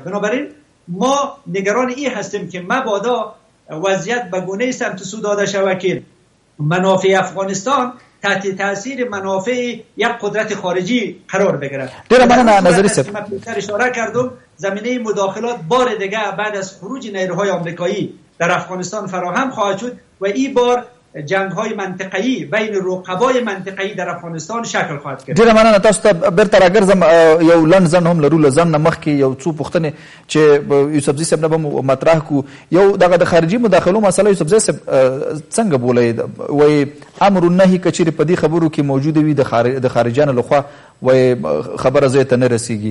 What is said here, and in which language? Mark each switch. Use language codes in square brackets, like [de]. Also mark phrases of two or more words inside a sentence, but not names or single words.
[fa] بنابراین ما نگران این هستیم که مبادا وضعیت به گونه‌ای سمت سو داده شود که منافع افغانستان تحت تاثیر منافع یک قدرت خارجی قرار بگیرد. من نظری سب اشاره کردم زمینه مداخلات بار دیگه بعد از خروج نیروهای آمریکایی در افغانستان فراهم خواهد شد و این بار جنگ‌های منطقه‌ای بین رقبای منطقه‌ای در افغانستان شکل خواهد گرفت. [ps] ډیره مننه. تاسو ته بیرته راګرځم. یو لنډ ځنډ هم لرو، له ځنډ نه مخکې یو څو پوښتنې چې یوسفزي صاحب نه به مطرح کړو. یو دغه د خارجي مداخلو مسله یوسفزي صاحب څنګه بولئ؟ وایي امر النهي که چیرې په دې خبرو کې موجوده وي د خارجیانو لخوا، وایي خبره ځای ته نه رسیږي.